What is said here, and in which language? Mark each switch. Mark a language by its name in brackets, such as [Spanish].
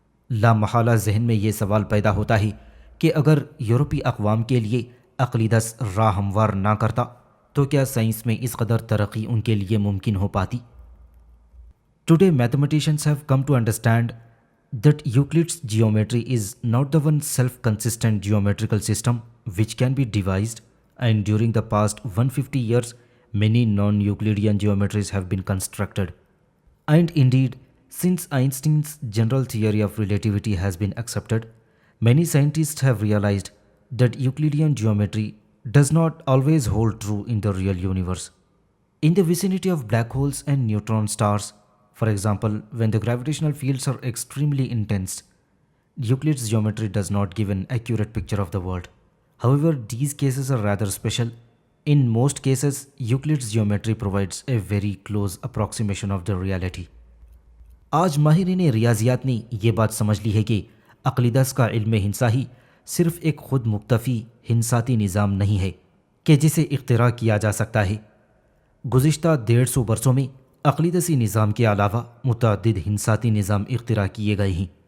[Urdu] لامحالہ ذہن میں یہ سوال پیدا ہوتا ہے کہ اگر یورپی اقوام کے لیے عقلیدس راہ ہموار نہ کرتا تو کیا سائنس میں اس قدر ترقی ان کے لیے ممکن ہو پاتی؟ [English] Today mathematicians have come to understand that Euclid's geometry is not the one self-consistent geometrical system which can be devised, and during the past 150 years many non-Euclidean geometries have been constructed. And indeed, since Einstein's general theory of relativity has been accepted, many scientists have realized that Euclidean geometry does not always hold true in the real universe. In the vicinity of black holes and neutron stars, for example, when the gravitational fields are extremely intense, Euclid's geometry does not give an accurate picture of the world. However, these cases are rather special. In most cases, Euclid's geometry provides a very close approximation of the reality. [Urdu] آج ماہرین ریاضیات نے یہ بات سمجھ لی ہے کہ عقلیدس کا علم ہندسہ ہی صرف ایک خود مکتفی ہندساتی نظام نہیں ہے کہ جسے اختراع کیا جا سکتا ہے. گزشتہ 150 برسوں میں عقلیدسی نظام کے علاوہ متعدد ہندساتی نظام اختراع کیے گئے ہیں.